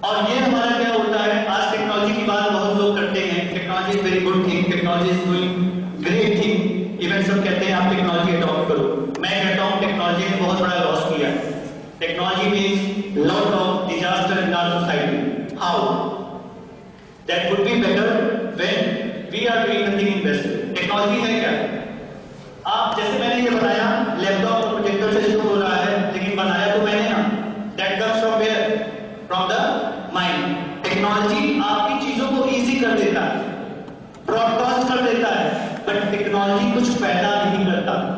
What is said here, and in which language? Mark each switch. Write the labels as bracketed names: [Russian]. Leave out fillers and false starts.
[Hindi] और ये हमारा क्या होता है, आज टेक्नोलॉजी की बात बहुत लोग करते हैं, [English] technology is very good thing, technology is doing great thing, [Hindi] even सब कहते हैं आप टेक्नोलॉजी अडॉप्ट करो। मैं कहता हूं टेक्नोलॉजी ने बहुत बड़ा लॉस किया है। [English] Technology means lot of disaster in our society. How? That would be better when we are doing nothing in best. [Hindi] Technology है क्या? आप जैसे मैंने ये बताया, लैपटॉप और प्रोजेक्टर से शुरू हो रहा है, लेकिन बनाया तो मैंने ना। [English] That comes from where? From the mind. [Hindi] Technology आपकी चीजों को इजी कर देता है, ब्रॉडकास्ट कर देता है, बट टेक्नोलॉजी कुछ पैदा नहीं करता।